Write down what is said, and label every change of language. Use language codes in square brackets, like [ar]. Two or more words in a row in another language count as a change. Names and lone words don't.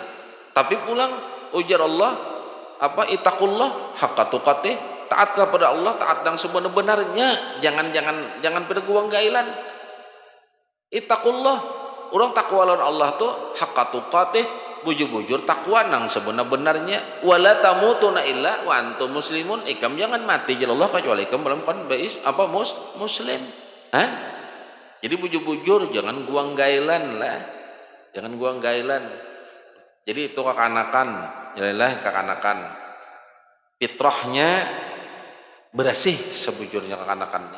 [bjn] Tapi pulang ujar Allah [ar] اتقوا الله حق تقاته, [bjn] taat kepada Allah, taat yang sebenar-benarnya, jangan pada guang gailan. Ittaqullah, orang takwa lawan Allah tuh [ar] حق تقاته, [bjn] bujur-bujur takwa nang sebenar-benarnya. [ar] ولا تموتن إلا وأنتم مسلمون, [bjn] ikam jangan mati jalla Allah kecuali ikam dalam keadaan muslim. Jadi bujur-bujur jangan guang gailan lah, jangan guang gailan. Jadi itu kekanakan, kekanakan fitrahnya berasih sebujurnya kekanakannya.